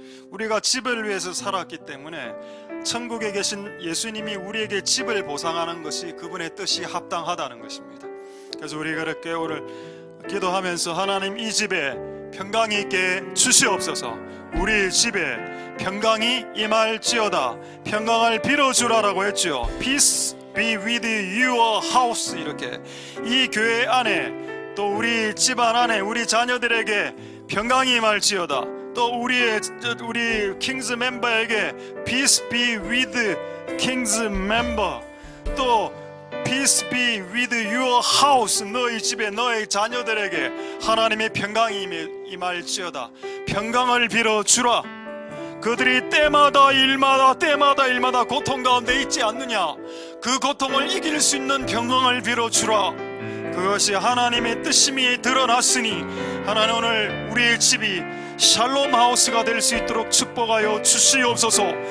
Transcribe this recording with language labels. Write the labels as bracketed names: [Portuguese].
[Korean] 우리가 집을 위해서 살았기 때문에 천국에 계신 예수님이 우리에게 집을 보상하는 것이 그분의 뜻이 합당하다는 것입니다. 그래서 우리가 그렇게 오늘 기도하면서 하나님 이 집에 평강이 있게 주시옵소서. 우리 집에 평강이 임할지어다. 평강을 빌어주라라고 했죠. [English] Peace be with your house. [Korean] 이렇게 이 교회 안에 또 우리 집안 안에 우리 자녀들에게 평강이 임할지어다. 또 우리 킹스 멤버에게 [English] Peace be with [Korean] 킹스 멤버. 또 [English] Peace be with your house. [Korean] 너희 집에 너희 자녀들에게 하나님의 평강이 임할지어다. 평강을 빌어주라. 그들이 때마다 일마다 고통 가운데 있지 않느냐. 그 고통을 이길 수 있는 평강을 빌어주라. 그것이 하나님의 뜻임이 드러났으니 하나님 오늘 우리의 집이 샬롬 하우스가 될 수 있도록 축복하여 주시옵소서.